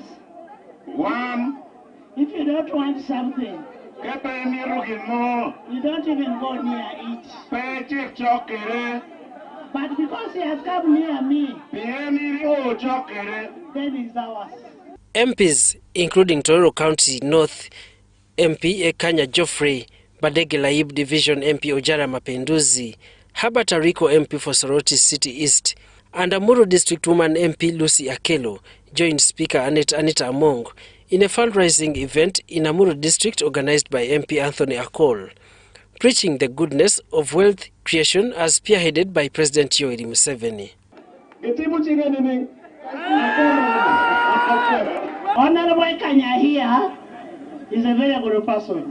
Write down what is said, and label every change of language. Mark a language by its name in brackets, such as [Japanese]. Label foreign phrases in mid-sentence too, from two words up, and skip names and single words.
[English] one, if you don't want something, you don't even go near it. But because he has come near me, then it's ours. MPs, including Tororo County North MP Ekanya Geoffrey, Badege Laib Division MP Ojara Mapenduzi, Herbert Ariko MP for Soroti City East, and Amuru District Woman MP Lucy Akelo joined Speaker Anita Among in a fundraising event in Amuru District organized by MP Anthony Akol, preaching the goodness of wealth creation as spearheaded by President Yoweri Museveni. Honorable Kanya here is a very good person.